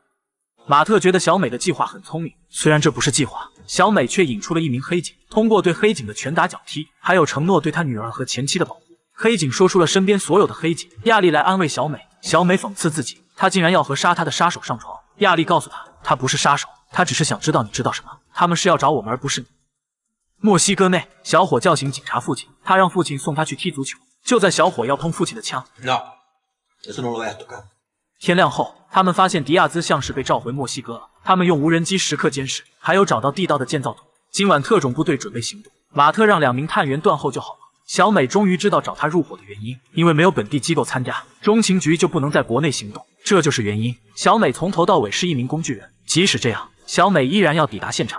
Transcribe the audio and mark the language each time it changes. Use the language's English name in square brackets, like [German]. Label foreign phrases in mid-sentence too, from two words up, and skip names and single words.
[Chinese] 马特觉得小美的计划很聪明，虽然这不是计划，小美却引出了一名黑警，通过对黑警的拳打脚踢，还有承诺对他女儿和前妻的保护，黑警说出了身边所有的黑警。亚历来安慰小美，小美讽刺自己，他竟然要和杀他的杀手上床。亚历告诉他，他不是杀手，他只是想知道你知道什么，他们是要找我们而不是你。墨西哥内，小伙叫醒警察父亲，他让父亲送他去踢足球。就在小伙要碰父亲的枪， [Spanish] No, eso no lo voy a tocar. [Chinese] 天亮后，他们发现迪亚兹像是被召回墨西哥了。他们用无人机时刻监视，还有找到地道的建造图。今晚特种部队准备行动，马特让2名探员断后就好了。小美终于知道找他入伙的原因，因为没有本地机构参加，中情局就不能在国内行动，这就是原因。小美从头到尾是一名工具人，即使这样，小美依然要抵达现场。